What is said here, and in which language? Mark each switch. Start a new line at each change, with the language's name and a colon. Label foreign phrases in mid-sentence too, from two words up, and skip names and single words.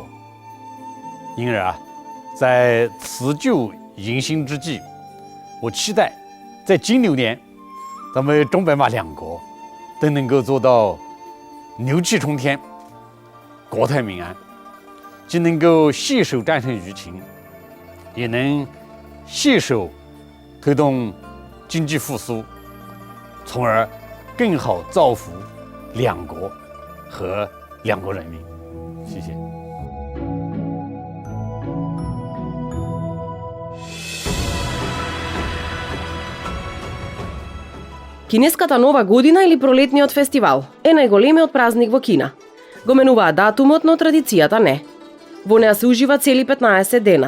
Chinese: 因而在辞旧迎新之际，我期待在金牛年，咱们中白马2国都能够做到牛气冲天，国泰民安，既能够携手战胜疫情，也能携手推动经济复苏，从而更好造福2国和2国人民。谢谢。
Macedonian: Кинеската нова година или пролетниот фестивал е најголемиот празник во Кина. Го менуваат датумот, но традицијата не. Во неа се ужива цели 15 дена.